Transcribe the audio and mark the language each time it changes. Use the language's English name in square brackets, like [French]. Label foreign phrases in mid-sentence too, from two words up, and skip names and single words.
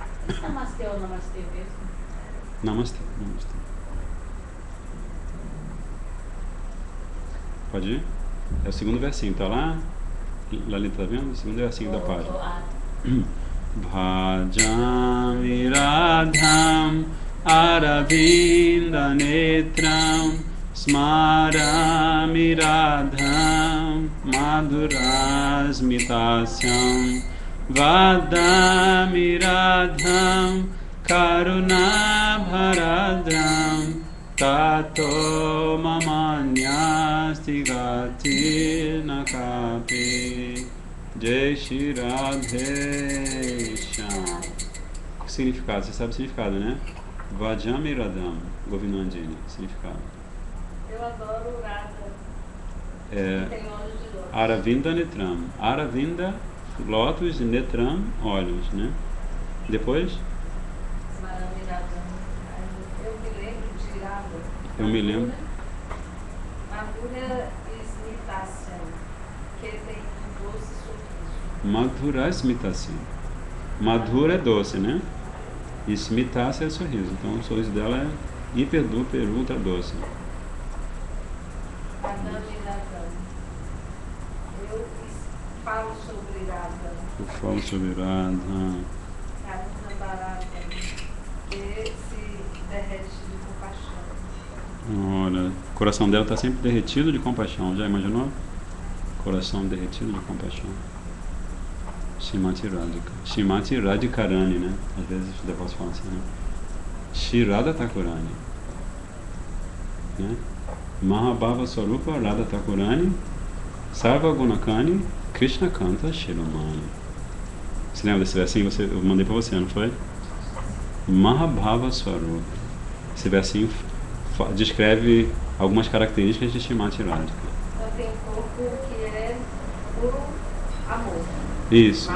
[Portuguese] Namastê ou namastê mesmo? Namastê, namastê. Pode ir? É o segundo versinho, tá lá? Lalita, tá vendo? O segundo versinho da página. [Sanskrit] भजामि राधाम् अरविन्द नेत्रम् स्मरामि राधाम् मधुरस्मितास्यम् वदामि राधाम् करुणाभरार्द्राम् ततो ममान्यास्ति गति नकापि जय श्री राधे श्याम. [Portuguese] Significado, você sabe o significado, né? [Sanskrit] भजामि राधाम्, गोविनन्दिनि, [Portuguese] significado. Eu adoro o Radha. É, Tem olhos de lótus. [Sanskrit] अरविन्द नेत्रम्. [Portuguese] Aravinda, lótus, e Netram, olhos, né? Depois, Smarami Radha. Eu me lembro de Radha. eu me lembro. [Sanskrit] मधुर स्मितास्यम्, [Portuguese] que tem um doce sorriso. [Sanskrit] मधुर स्मितास्यम्. [Portuguese] Madhura é doce, né? E Smitasya é sorriso. Então o sorriso dela é hiper, duper, ultra doce. Madame Radha. Eu falo sobre Radha. Eu falo sobre Radha. [Sanskrit] करुणा भरता, [Portuguese] que se derrete de compaixão. Olha, o coração dela está sempre derretido de compaixão. Já imaginou? Coração derretido de compaixão. Shrimati Radhika. Shrimati Radhikarani, né? Às vezes os devotos falam assim, né? Shri Radha Thakurani. Né? [Bangla] মহাভাব স্বরূপা রাধা ঠাকুরাণী সর্ব গুণখনি কৃষ্ণ কান্তা শিরোমণি. [Portuguese] Você lembra desse versinho? Eu mandei para você, não foi? [Bangla] মহাভাব স্বরূপা. [Portuguese] Esse versinho descreve algumas características de Shrimati Radhika. Então tem um corpo que é puro amor. Isso.